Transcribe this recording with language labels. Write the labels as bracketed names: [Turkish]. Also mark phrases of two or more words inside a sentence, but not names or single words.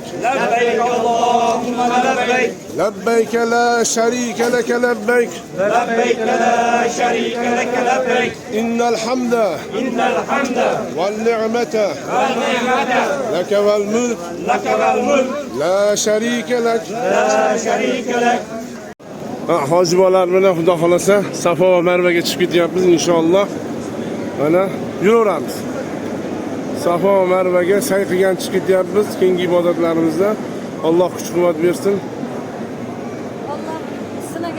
[Arabic] لبيك اللهم لبيك لبيك لا شريك لك لبيك لبيك لا شريك لك لبيك إن الحمد والنعمة لك والملك لا شريك لك [Uzbek] hojibolar bilan xudo xolasa Safo va Marvaga chiqib ketyapmiz inshaalloh. Mana yuraveramiz. Safo va Marvaga say qilgan chiqib ketyapmiz. Keyingi ibodatlarimizda Alloh kuch-quvvat bersin. Allah sınagan.